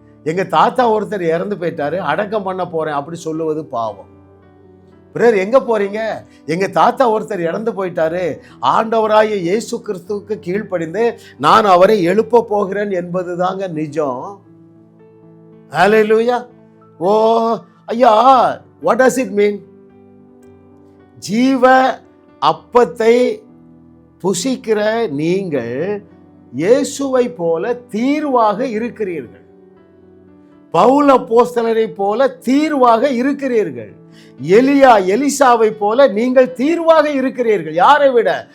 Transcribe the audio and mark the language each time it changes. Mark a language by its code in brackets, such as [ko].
[ta] எங்க தாத்தா ஒருத்தர் இறந்து போயிட்டாரு, அடக்கம் பண்ண போறேன் அப்படி சொல்லுவது பாவம். பிரதர் எங்க போறீங்க? எங்க தாத்தா ஒருத்தர் இறந்து போயிட்டாரு, ஆண்டவராகிய இயேசு கிறிஸ்துவுக்கு கீழ்ப்படிந்து நான் அவரை எழுப்ப போகிறேன் என்பது தாங்க நிஜம். ஹல்லேலூயா. [en] ஓ ஐயா, what does it mean? [ta] ஜீவ அப்பத்தை புசிக்கிற நீங்கள் இயேசுவை போல தீர்வாக இருக்கிறீர்கள். பவுல் அப்போஸ்தலரை போல தீர்வாக இருக்கிறீர்கள். எலிசாவை போல நீங்கள் தீர்வாக இருக்கிறீர்கள். யாரை விட?